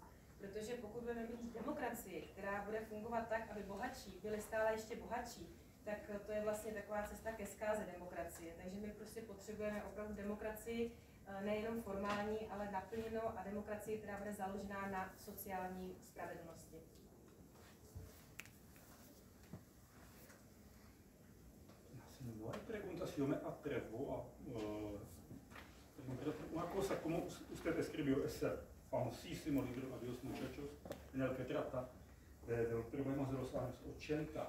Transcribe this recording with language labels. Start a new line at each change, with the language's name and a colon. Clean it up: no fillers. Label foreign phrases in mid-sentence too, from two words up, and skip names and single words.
Czech: Protože pokud budeme mít demokracii, která bude fungovat tak, aby bohatší byli stále ještě bohatší, tak to je vlastně taková cesta ke zkáze demokracie. Takže my prostě potřebujeme opravdu demokracii nejenom formální, ale naplněnou, a demokracii, která bude založená na sociální spravedlnosti.
Spanish: No hay preguntas, yo me atrevo una cosa, como usted escribió ese famosísimo libro Adiós muchachos, en el que trata de los problemas de los años 80.